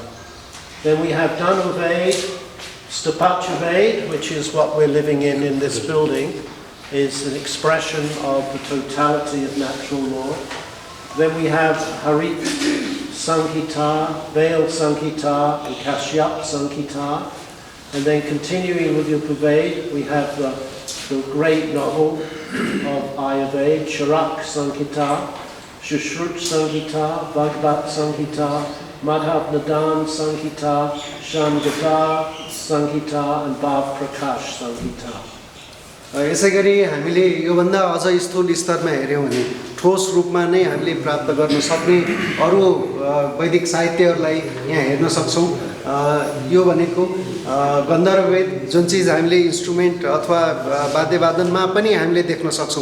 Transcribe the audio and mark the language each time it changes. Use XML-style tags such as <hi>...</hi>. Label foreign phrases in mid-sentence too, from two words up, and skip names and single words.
<en>Then we have Dhanu Veda, Stapacha Veda, which is what we're living in this building, is an expression of the totality of natural law. Then we have Harit Sankita, Veil Sankita, and Kashyap Sankita. And then continuing with Upaveda, we have the great novel of Ayurveda, Charak Sankita, Shushrut Sankita, Bhagavad Sankita, Madhav Nadan Sankita, Shamgadar Sankita, and Bhav Prakash Sankita.</en> <ne>यसैगरी हामीले योभन्दा अझ स्थूल स्तरमा हेर्यौं भने ठोस रूपमा नै हामीले प्राप्त गर्न सक्ने अरु वैदिक साहित्यहरूलाई यहाँ हेर्न सक्छौं। यो भनेको गन्धर्व वेद जुन चीज हामीले इन्स्ट्रुमेन्ट अथवा वाद्यवादनमा पनि हामीले देख्न सक्छौं।</ne>